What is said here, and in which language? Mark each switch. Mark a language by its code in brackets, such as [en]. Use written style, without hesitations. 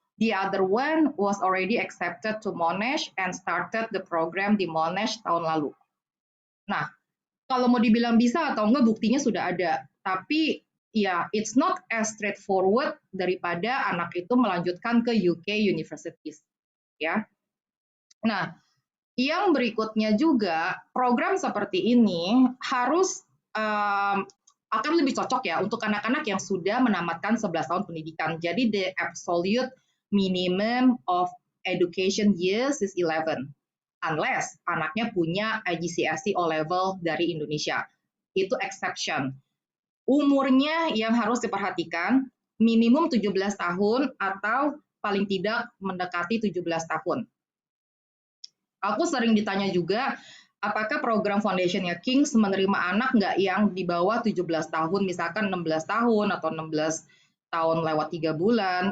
[en] The other one was already accepted to Monash and started the program di Monash [id] tahun lalu. Nah, kalau mau dibilang bisa atau enggak, buktinya sudah ada. Tapi ya, [en] it's not as straightforward [id] daripada anak itu melanjutkan ke UK universities. Ya. Nah, yang berikutnya juga, program seperti ini harus akan lebih cocok ya untuk anak-anak yang sudah menamatkan 11 tahun pendidikan. [en] Jadi the absolute minimum of education years is 11. [id] Unless anaknya punya IGCSE O-level dari Indonesia. Itu exception. Umurnya yang harus diperhatikan minimum 17 tahun atau paling tidak mendekati 17 tahun. Aku sering ditanya juga, apakah program Foundation-nya King's menerima anak nggak yang di bawah 17 tahun, misalkan 16 tahun atau 16 tahun lewat 3 bulan?